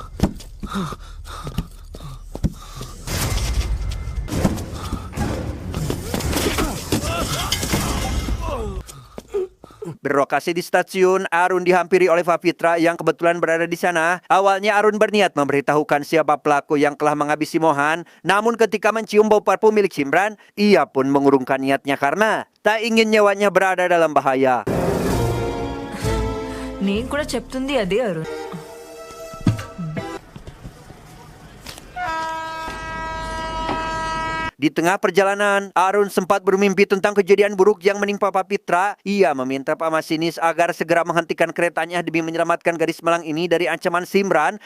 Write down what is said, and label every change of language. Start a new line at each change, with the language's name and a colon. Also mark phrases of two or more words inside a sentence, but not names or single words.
Indonesian: Berlokasi di stasiun, Arun dihampiri oleh Fafitra yang kebetulan berada di sana. Awalnya Arun berniat memberitahukan siapa pelaku yang telah menghabisi Mohan. Namun ketika mencium bau parfum milik Simran, ia pun mengurungkan niatnya karena tak ingin nyawanya berada dalam bahaya.
Telugu: నేను కూడా చెప్తుంది అదే అరుణ్.
Indonesian: Di tengah perjalanan, Arun sempat bermimpi tentang kejadian buruk yang menimpa Fafitra. Ia meminta Pak Masinis agar segera menghentikan keretanya demi menyelamatkan gadis malang ini dari ancaman Simran.